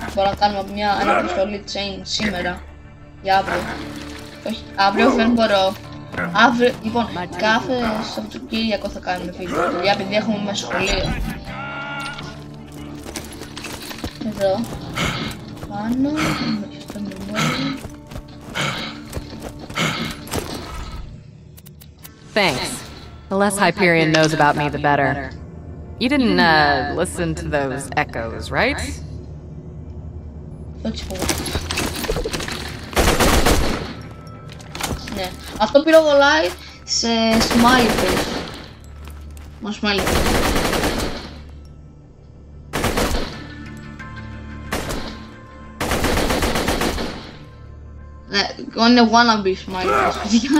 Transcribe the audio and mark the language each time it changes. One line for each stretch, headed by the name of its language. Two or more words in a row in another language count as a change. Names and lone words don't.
Greek: Μπορούμε να κάνουμε ένα αποστολή chain σήμερα, για αύριο. Όχι, αύριο δεν μπορώ. Αύριο, λοιπόν, κάθε Σαββατοκύριακο θα κάνουμε βίντεο, παιδιά, επειδή έχουμε μέσα σχολείο. Εδώ. Πάνω, στο μνημόνιο.
English: Thanks. The less Hyperion knows about me, the better. You didn't, listen to those echoes, right?
Greek: Όχι πω. Ναι. Αυτό πυροβολάει σε
English: smiley face.
Greek: Μα
English: smiley face.
Greek: Ναι, είναι
English: wannabe smiley face,
Greek: παιδιά.